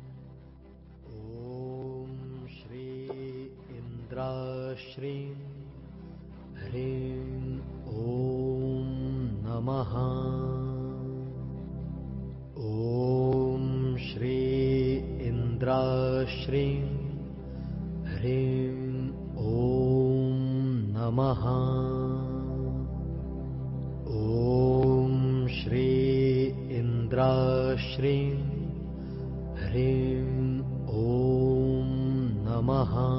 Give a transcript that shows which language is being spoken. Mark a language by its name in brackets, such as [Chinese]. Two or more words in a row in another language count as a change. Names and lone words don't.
[Sanskrit] ఓం శ్రీ ఇంద్రాశ్రీం హ్రీం ఓం నమః. ఓం శ్రీ ఇంద్రాశ్రీం హ్రీం ఓం నమః. ॐ श्री इन्द्राश्रीं ह्रीं ॐ नमः।